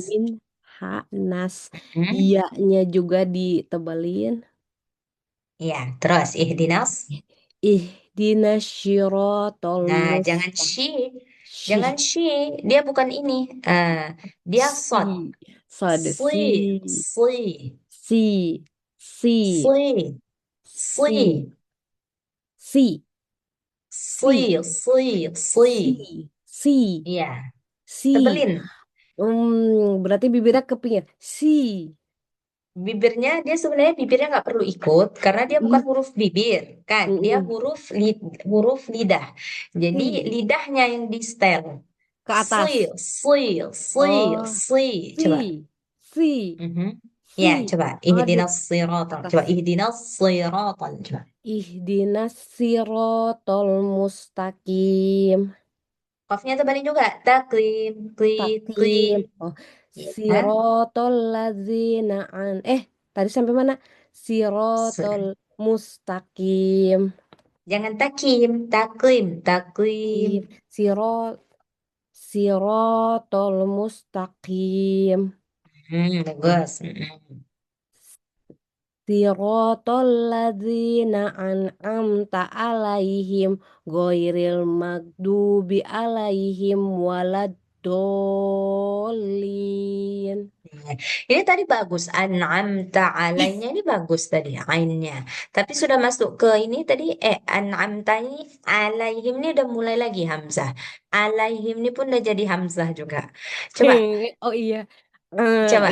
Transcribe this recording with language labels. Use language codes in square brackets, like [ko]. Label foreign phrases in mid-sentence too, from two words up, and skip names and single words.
[id] Ain, ha, nas. Hmm. Iya-nya juga ditebelin. Ya, terus ihdinas. [ar] اهدنا الصراط [id] Nah, jangan [ar] mustaqim. [id] shi. Jangan shi. Dia bukan ini. Dia sod. Sod, Si. Si. si, si, Si. si, Si. si, Si. Si. Si. si, si, Iya, si. tebelin. Berarti bibirnya kepingin. Si. Bibirnya dia sebenarnya bibirnya nggak perlu ikut karena dia bukan Mm, huruf bibir kan, dia mm, huruf lidah. Jadi Si. lidahnya yang di setel. Ke Si, atas. si, si, Oh, si. Coba. si, si, Mhm. Ya, si. coba. Aduh, [ar] اهدنا الصراط. [id] atas. Coba [ar] اهدنا الصراط. [id] Coba. [ar] اهدنا الصراط المستقيم. [id] Qafnya tebalin juga. Taklim, klik, [ar] Takim. [id] klik. Oh, Ya. [ar] صراط الذين أن. [id] Tadi sampai mana? [ar] Sirotol Se- mustaqim. [id] Jangan takim, taklim, taklim. [ar] كيم. صراط المستقيم. [id] Bagus. Mhm. [ar] صراط الذين أنعمت عليهم غير المغضوب عليهم ولا الضالين. [id] Iya. Ini tadi bagus, an'amta alainya ini bagus tadi, ainnya. Tapi sudah masuk ke ini tadi, an'amta ini, alaihim ini udah mulai lagi Hamzah. Alaihim ini pun udah jadi Hamzah juga. Coba, Oh iya. coba.